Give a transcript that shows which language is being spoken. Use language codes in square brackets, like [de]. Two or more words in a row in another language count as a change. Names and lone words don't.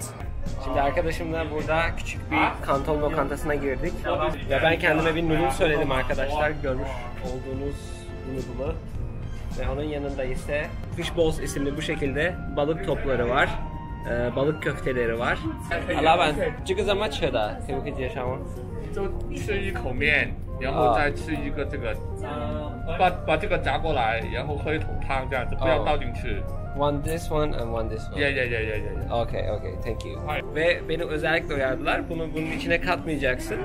[tr] Şimdi arkadaşımla burada küçük bir kanton lokantasına girdik. Ve ben kendime bir noodle söyledim arkadaşlar. Görmüş olduğunuz noodle'ı. Ve onun yanında ise [en] fish balls [tr] isimli bu şekilde balık topları var. Balık köfteleri var. [zh] 老板，这个怎么吃的？可不可以介绍吗？就吃一口面，然后再吃一个这个，把这个夹过来，然后喝一桶汤这样子，不要倒进去。 [en] One this one and one this one. Yeah. Okay, thank you. [tr] Ve beni özellikle uyardılar. Bunun içine katmayacaksın.